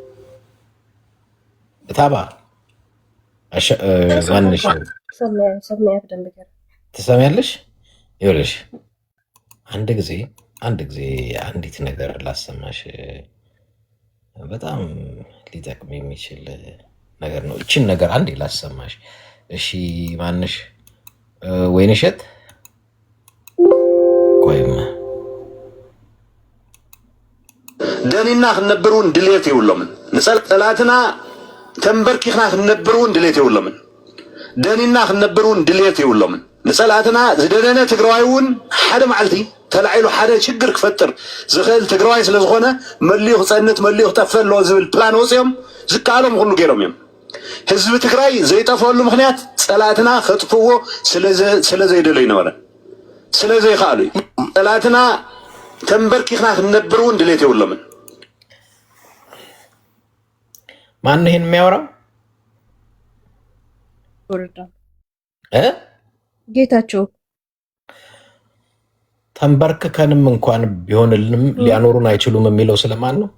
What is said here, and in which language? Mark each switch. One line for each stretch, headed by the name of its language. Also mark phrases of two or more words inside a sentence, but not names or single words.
Amharic: ታባ ዋንሽ ትሰሚያለሽ? ይኸውልሽ አንድ ጊዜ አንዲት ነገር ላሰማሽ፣ በጣም ሊጠቅም የሚችል ነገር ነው። እችን ነገር አንዴ ላሰማሽ። እሺ ማንሽ? ወይንሸት ቆይማ
Tigrinya: ደኒና ክነብሩን ድሌት ይውሎምን ንጸላትና ተንበርኪኽና ክነብሩን ድሌት ይውሎምን ደኒና ክነብሩን ድሌት ይውሎምን ንጸላትና ዝደነነ ትግራዋይውን ሓደ መዓልቲ ተላዒሉ ሓደ ችግር ክፈጥር ዝኽእል ትግራዋይ ስለዝኾነ መሊኡ ክፀንት መሊኡ ክጠፍእ ኣሎ ዝብል ፕላን ወፂኦም ዝከኣሎም ኩሉ ገይሮም እዮም። ህዝቢ ትግራይ ዘይጠፍአሉ ምክንያት ፀላትና ከጥፍዎ ስለዘይደለዩ ነበረ፣ ስለዘይከኣሉ እዩ። ፀላትና ተንበርኪኽና ክነብሩን ድሌት ይውሎምን።
Amharic: ማን ይሄን የሚያወራው? ጌታቸው። ተንበርክከንም እንኳን ቢሆንልንም ሊያኖሩን አይችሉም የሚለው ስለማን ነው?